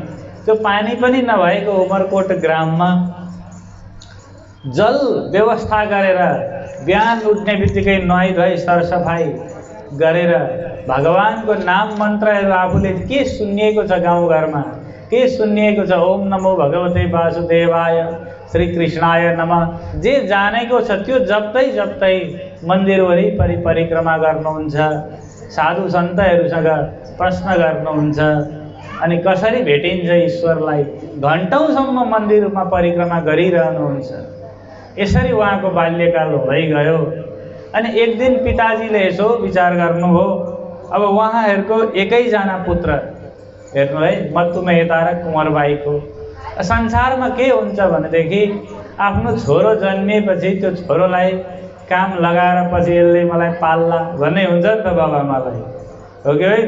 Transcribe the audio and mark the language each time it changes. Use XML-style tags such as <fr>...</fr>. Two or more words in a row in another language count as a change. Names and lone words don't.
<ne>त्यो पानी पनि नभएको उमरकोट ग्राममा जल व्यवस्था गरेर बिहान उठ्ने बित्तिकै नुहाइ धुवाइ सरसफाइ गरेर भगवानको नाम मन्त्रहरू आफूले के सुनिएको छ, गाउँघरमा के सुनिएको छ,</ne> <sa>ओम नमो भगवते वासुदेवाय, श्री कृष्णाय नमः,</sa> <ne>जे जानेको छ त्यो जप्दै जप्दै मन्दिर वरिपरि परिक्रमा गर्नुहुन्छ, साधु सन्तहरूसँग प्रश्न गर्नुहुन्छ। अनि कसरी भेटिन्छ ईश्वरलाई, घन्टौँसम्म मन्दिरमा परिक्रमा गरिरहनुहुन्छ। यसरी उहाँको बाल्यकाल हुँदै गयो। अनि एक दिन पिताजीले यसो विचार गर्नुभयो, अब उहाँहरूको एकैजना पुत्र, हेर्नु है, मत्तुमेहता र कुँवरबाईको संसारमा के हुन्छ भनेदेखि आफ्नो छोरो जन्मिएपछि त्यो छोरोलाई काम लगाएर पछि यसले मलाई पाल्ला भन्ने हुन्छ नि त बाबाआमालाई, हो कि होइन?</ne>